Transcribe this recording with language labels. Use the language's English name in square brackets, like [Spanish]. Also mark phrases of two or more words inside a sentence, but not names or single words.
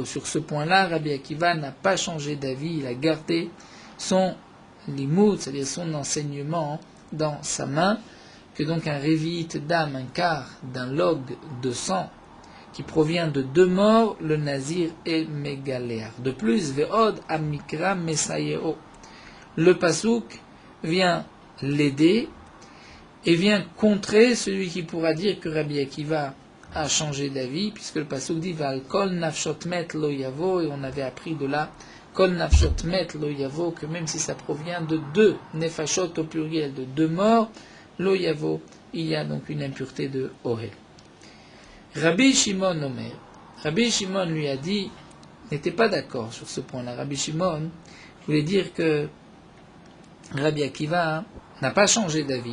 [French] Sur ce point-là, Rabbi Akiva n'a pas changé d'avis, il a gardé son limud, c'est-à-dire son enseignement dans sa main, que donc un révi'it d'âme, un quart d'un log de sang, qui provient de 2 morts, le nazir est mégaléar. De plus, [Hebrew] ועוד המקרא מסייעו. [French] Le pasouk vient l'aider et vient contrer celui qui pourra dire que Rabbi Akiva a changé d'avis, puisque le pasouk dit [Hebrew] ועל כל נפשות מת לא יבא, [French] et on avait appris de là [Hebrew] כל נפשות מת לא יבא, [French] que même si ça provient de 2 nefashot au pluriel, de 2 morts, [Hebrew] לא יבא, [French] il y a donc une impureté de ohel. [Hebrew] רבי שמעון אומר, [French] Rabbi Shimon lui a dit, n'était pas d'accord sur ce point-là. Rabbi Shimon voulait dire que Rabbi Akiva n'a pas changé d'avis.